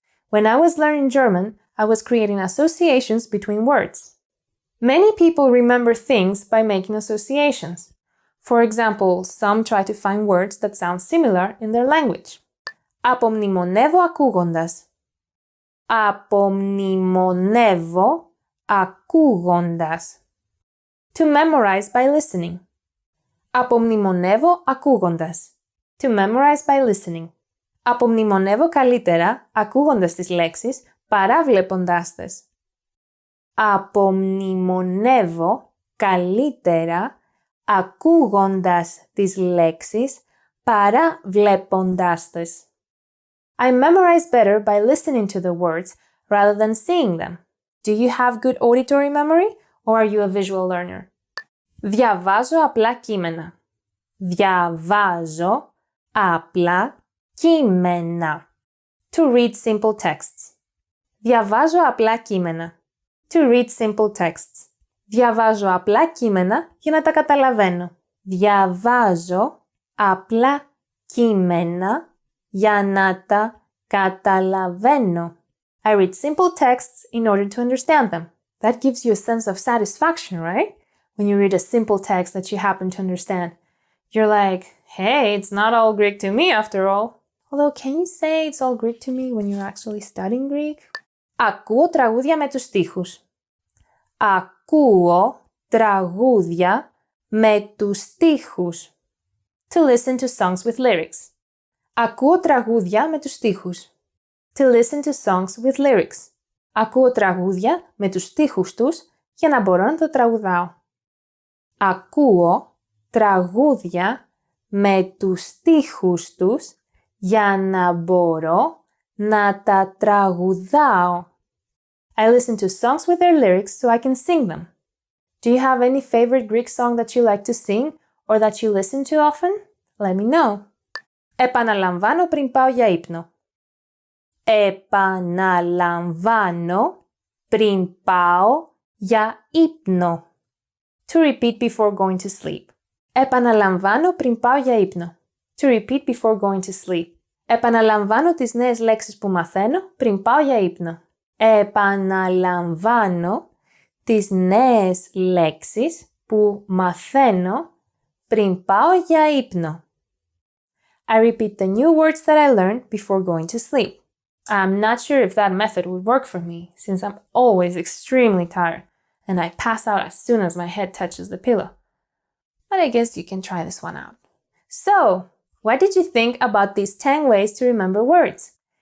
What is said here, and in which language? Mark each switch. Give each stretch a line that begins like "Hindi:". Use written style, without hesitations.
English: When I was learning German, I was creating associations between words. Many people remember things by making associations. For example, some try to find words that sound similar in their language.
Greek: Απομνημονεύω ακούγοντας. Απομνημονεύω ακούγοντας.
English: To memorize by listening.
Greek: Απομνημονεύω ακούγοντας.
English: To memorize by listening.
Greek: Απομνημονεύω καλύτερα ακούγοντας τις λέξεις παρά βλέποντάς τες. Απομνημονεύω καλύτερα ακούγοντας τις λέξεις παρά βλέποντάς τες.
English: I memorize better by listening to the words rather than seeing them. Do you have good auditory memory or are you a visual learner?
Greek: Διαβάζω απλά κείμενα. Διαβάζω απλά κείμενα.
English: To read simple texts.
Greek: Διαβάζω απλά κείμενα.
English: To read simple texts.
Greek: Διαβάζω απλά κείμενα για να τα καταλαβαίνω. Διαβάζω απλά κείμενα για να τα καταλαβαίνω.
English: I read simple texts in order to understand them. That gives you a sense of satisfaction, right? When you read a simple text that you happen to understand. You're like, hey, it's not all Greek to me after all. Although, can you say it's all Greek to me when you're actually studying Greek?
Greek: Ακούω τραγούδια με τους στίχους. Ακούω τραγούδια με τους στίχους.
English: To listen to songs with lyrics.
Greek: Ακούω τραγούδια με τους στίχους.
English: To listen to songs with lyrics.
Greek: Ακούω τραγούδια με τους στίχους τους για να μπορώ να το τραγουδάω. Ακούω τραγούδια με τους στίχους τους για να μπορώ να τα τραγουδάω.
English: I listen to songs with their lyrics so I can sing them. Do you have any favorite Greek song that you like to sing or that you listen to often? Let me know.
Greek: Επαναλαμβάνω πριν πάω για ύπνο. Επαναλαμβάνω πριν πάω για ύπνο.
English: To repeat before going to sleep.
Greek: Επαναλαμβάνω πριν πάω για ύπνο.
English: To repeat before going to sleep.
Greek: Επαναλαμβάνω τις νέες λέξεις που μαθαίνω πριν πάω για ύπνο. Επαναλαμβάνω τις νέες λέξεις που μαθαίνω πριν πάω για ύπνο.
English: I repeat the new words that I learned before going to sleep. I'm not sure if that method would work for me, since I'm always extremely tired, and I pass out as soon as my head touches the pillow. But I guess you can try this one out. So, what did you think about these 10 ways to remember words?